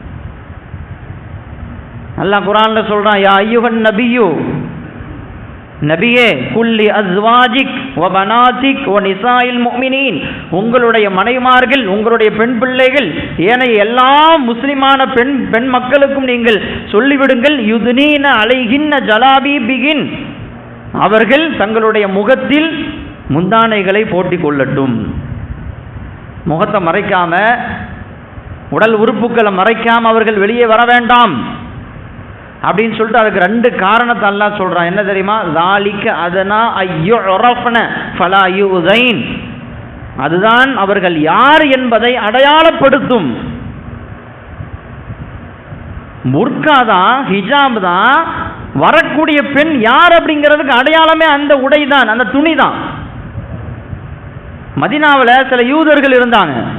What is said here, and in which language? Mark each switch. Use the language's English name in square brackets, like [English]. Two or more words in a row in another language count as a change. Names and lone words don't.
[Tamil] அல்லாஹ் குர்ஆன்ல சொல்றான், [Arabic] يا أيها النبي, [Tamil] நபியே, [Arabic] قل لأزواجك وبناتك ونساء المؤمنين, [Tamil] உங்களுடைய மனைவிமார்கள், உங்களுடைய பெண் பிள்ளைகள், ஏனைய எல்லா முஸ்லிமான பெண் மக்களுக்கும் நீங்கள் சொல்லிவிடுங்கள், [Arabic] يدنين عليهن جلابيبهن, [Tamil] அவர்கள் தங்களுடைய முகத்தில் முந்தானைகளை போட்டிக் கொள்ளட்டும். முகத்தை மறைக்காம, உடல் உறுப்புகளை மறைக்காம அவர்கள் வெளியே வர வேண்டாம் அப்படின்னு சொல்லிட்டு அதுக்கு 2 காரணத்தை அல்லாஹ் சொல்றான். என்ன தெரியுமா? [Arabic] ذَلِكَ أَدْنَىٰ أَن يُعْرَفْنَ فَلَا يُؤْذَيْنَ, [Tamil] அதுதான் அவர்கள் யார் என்பதை அடையாளப்படுத்தும். புர்கா தான், ஹிஜாப் தான் வரக்கூடிய பெண் யார் அப்படிங்கிறதுக்கு அடையாளமே அந்த உடை தான், அந்த துணி தான். மதீனாவில் சில யூதர்கள் இருந்தாங்க.